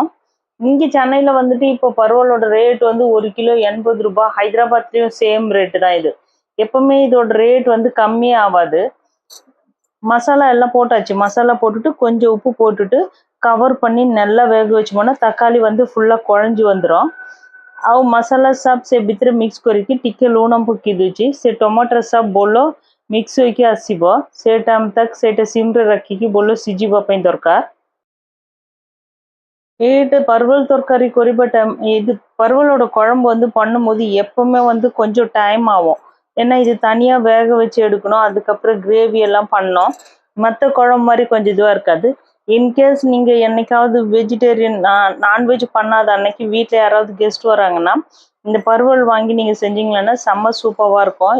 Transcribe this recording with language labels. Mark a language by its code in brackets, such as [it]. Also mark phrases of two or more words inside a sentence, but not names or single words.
[ta] இங்கே சென்னையில் வந்துட்டு இப்போ பருவலோட ரேட் வந்து 1 கிலோ 80 ரூபாய், ஹைதராபாத்லேயும் சேம் ரேட்டு தான் இது, எப்பவுமே இதோட ரேட் வந்து கம்மியே ஆகாது। மசாலா எல்லாம் போட்டாச்சு, மசாலா போட்டுட்டு கொஞ்சம் உப்பு போட்டுட்டு கவர் பண்ணி நல்லா வேக வச்சோம்னா தக்காளி வந்து ஃபுல்லாக குழஞ்சி வந்துடும்। [or] ଆଉ ମସଲା ସବ ସେ ଭିତରେ ମିକ୍ସ କରିକି ଟିକେ ଲୁଣ ପକେଇ ଦେଉଛି, ସେ ଟମାଟର ସବ ଭଲ ମିକ୍ସ ହୋଇକି ଆସିବ, ସେ ଟାଇମ୍ ତକ ସେଇଟା ସିମ୍ରେ ରଖିକି ଭଲ ସିଝିବା ପାଇଁ ଦରକାର। ଏଇଟା ପରବଲ ତରକାରୀ କରିବା [ta] டைம் இது பருவலோட குழம்பு வந்து பண்ணும்போது எப்பவுமே வந்து கொஞ்சம் டைம் ஆகும். ஏன்னா இது தனியா வேக வச்சு எடுக்கணும். அதுக்கப்புறம் கிரேவி எல்லாம் பண்ணோம். மற்ற குழம்பு மாதிரி கொஞ்சம் இதுவாக இருக்காது. இன்கேஸ் நீங்கள் என்னைக்காவது வெஜிடேரியன் நான்வெஜ் பண்ணாத அன்னைக்கு வீட்டில் யாராவது கெஸ்ட் வராங்கன்னா இந்த பருவல் வாங்கி நீங்கள் செஞ்சீங்களன்னா செம்ம சூப்பராக இருக்கும்.